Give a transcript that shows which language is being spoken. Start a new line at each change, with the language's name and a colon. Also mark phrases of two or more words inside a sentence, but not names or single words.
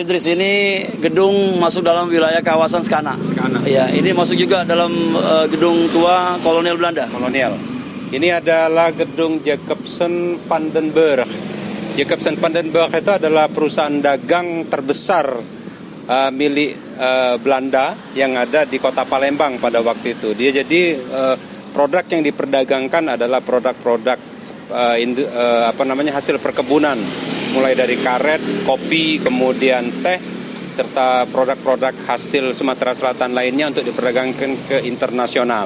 Indonesian: Idris, ini gedung masuk dalam wilayah kawasan Skana. Skana. Ya, ini masuk juga dalam gedung tua kolonial Belanda. Kolonial. Ini adalah gedung Jacobsen van den Burg. Jacobsen van den Burg itu adalah perusahaan dagang terbesar milik Belanda yang ada di kota Palembang pada waktu itu. Dia jadi produk yang diperdagangkan adalah produk-produk hasil perkebunan, mulai dari karet, kopi, kemudian teh, serta produk-produk hasil Sumatera Selatan lainnya untuk diperdagangkan ke internasional.